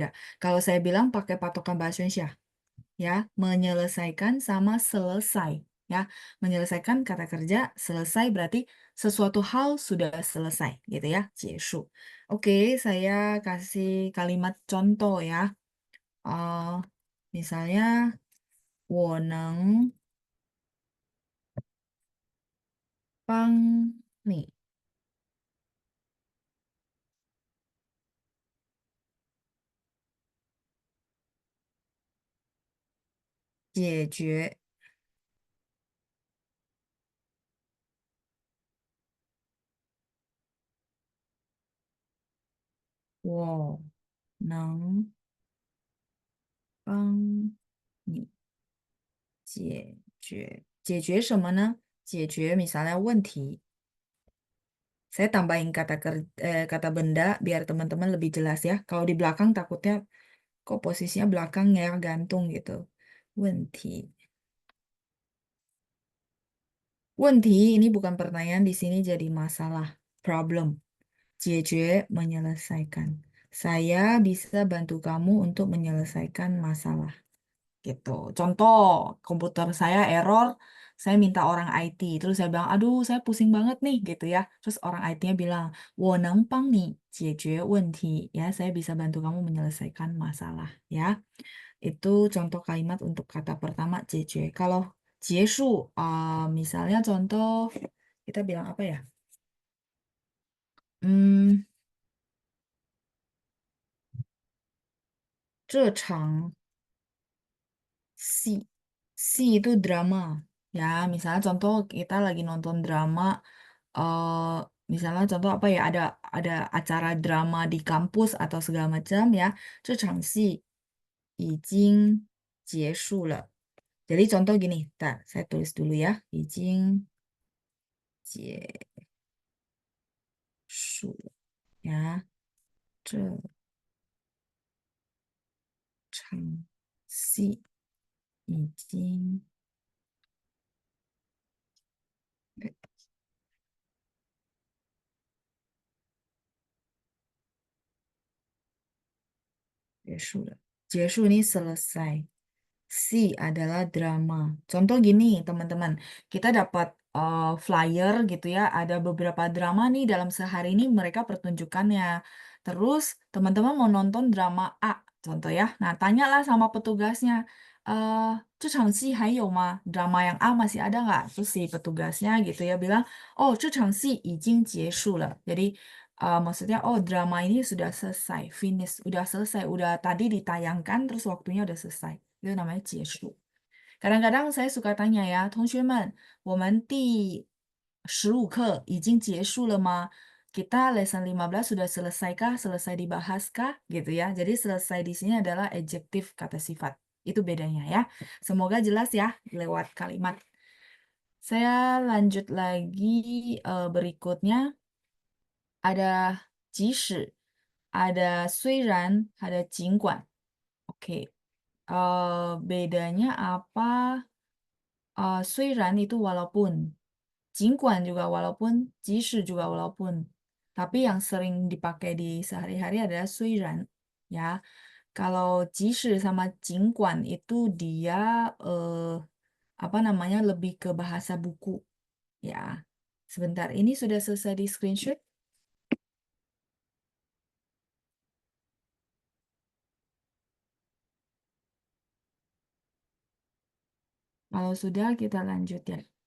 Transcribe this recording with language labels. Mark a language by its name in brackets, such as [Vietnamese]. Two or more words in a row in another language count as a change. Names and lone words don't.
[Indonesian] Kalau saya bilang pakai patokan bahasa Indonesia, ya, menyelesaikan sama selesai. Ya, menyelesaikan kata kerja, selesai berarti sesuatu hal sudah selesai gitu ya, [Chinese] 结束. [Indonesian] Oke, saya kasih kalimat contoh ya. Eh, misalnya [Chinese] 我能帮你解决我能帮你解决什么呢？解决 [Indonesian] misalnya [Chinese] 问题. [Indonesian] Saya tambahin kata benda biar teman-teman lebih jelas ya. Kalau di belakang takutnya kok posisinya belakang ya gantung gitu. 问题. 问题 ini bukan pertanyaan di sini jadi masalah. Problem. 解决 menyelesaikan. Saya bisa bantu kamu untuk menyelesaikan masalah. Gitu. Contoh, komputer saya error, saya minta orang IT, terus saya bilang, aduh, saya pusing banget nih, gitu ya. Terus orang IT-nya bilang, [Chinese] 我能帮你解决问题, [Indonesian] ya, saya bisa bantu kamu menyelesaikan masalah, ya. Itu contoh kalimat untuk kata pertama 解决. Kalau 结束, misalnya contoh, kita bilang apa ya? Hmm, 这场 si itu drama. Ya, misalnya contoh kita lagi nonton drama, eh misalnya contoh apa ya, ada acara drama di kampus atau segala macam ya. [Chinese] 这场戏已经结束了. [Indonesian] Jadi contoh gini, saya tulis dulu ya. [Chinese] 已经结束了 ya. 这场戏已经结束了. [Indonesian] 结束 ini selesai. Si adalah drama. Contoh gini, teman-teman. Kita dapat flyer gitu ya. Ada beberapa drama nih dalam sehari ini mereka pertunjukannya. Terus teman-teman mau nonton drama A, contoh ya. Nah, tanyalah sama petugasnya. [Chinese] 这场戏还有吗? [Indonesian] Drama yang A masih ada nggak? Terus si petugasnya gitu ya bilang, [Chinese] oh 这场戏已经结束了. [Indonesian] Jadi maksudnya oh drama ini sudah selesai, finish, udah selesai, udah tadi ditayangkan terus waktunya udah selesai. Itu namanya 结束. Kadang-kadang saya suka tanya ya, [Chinese] 同学们，我们第15课已经结束了吗? [Indonesian] Kita lesson 15 sudah selesaikah? Selesai dibahaskah? Gitu ya. Jadi selesai di sini adalah adjektif kata sifat. Itu bedanya ya. Semoga jelas ya lewat kalimat. Saya lanjut lagi berikutnya. Ada 即使, ada 虽然, ada 尽管. Oke. Bedanya apa? 虽然 itu walaupun, 尽管 juga walaupun, 即使 juga walaupun. Tapi yang sering dipakai di sehari-hari adalah 虽然 ya. Kalau 即使 sama 尽管 itu dia apa namanya lebih ke bahasa buku ya. Sebentar, ini sudah selesai di screenshot? Kalau sudah kita lanjut ya.